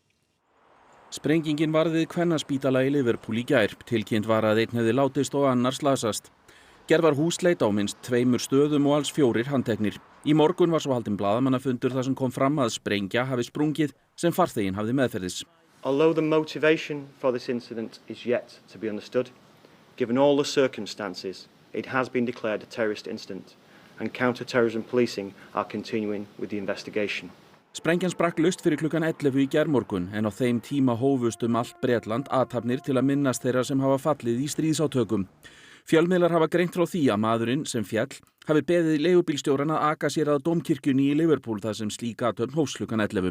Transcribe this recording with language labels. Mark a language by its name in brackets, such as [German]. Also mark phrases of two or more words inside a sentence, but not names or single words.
[Icelandic] Sprengingin varð við kvennaspítala í Liverpool í gær. Tilkynnt var að einn hefði látist og annar slasast. Gerð var húsleit á minnst 2 stöðum og alls 4 handteknir. Í morgun var svo haldinn blaðamannafundur þar sem kom fram að sprengja hafi sprungið sem farþeginn hafði meðferðis. [English] Although the motivation for this incident is yet to be understood, given all the circumstances, it has been declared a terrorist incident and counter-terrorism policing are continuing with the investigation. [Icelandic] Sprengjan sprakk laust fyrir klukkan 11 í gærmorgun en á þeim tíma hófust allt Bretland athafnir til að minnast þeirra sem hafa fallið í stríðsátökum. Fjölmiðlar hafa greint frá því að maðurinn sem féll hafi beðið leigubílstjórann að aka sér að dómkirkjunni í Liverpool þar sem slík athöfn hófst klukkan 11.